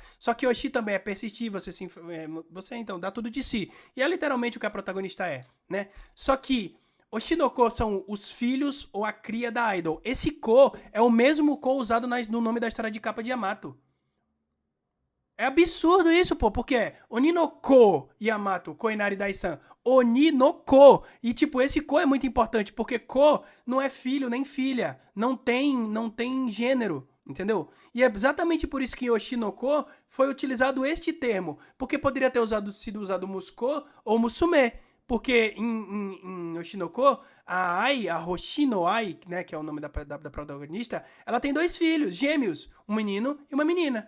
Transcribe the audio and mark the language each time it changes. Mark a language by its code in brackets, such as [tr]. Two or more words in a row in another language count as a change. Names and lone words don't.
[pt] Só que Oshi também é persistir, você então dá tudo de si. E é literalmente o que a protagonista é, né? Só que Oshinoko são os filhos ou a cria da idol. Esse Ko é o mesmo Ko usado no nome da história de capa de Yamato. É absurdo isso, pô, porque é Oni no Ko Yamato, Koinari Daisan. Oni no Ko. E, tipo, esse Ko é muito importante, porque Ko não é filho nem filha. Não tem gênero, entendeu? E é exatamente por isso que em Oshinoko foi utilizado este termo. Porque poderia ter sido usado Musko ou Musume. Porque em Oshinoko, a Ai, a Hoshino Ai, né, que é o nome da protagonista, ela tem 2 filhos, gêmeos, um menino e uma menina.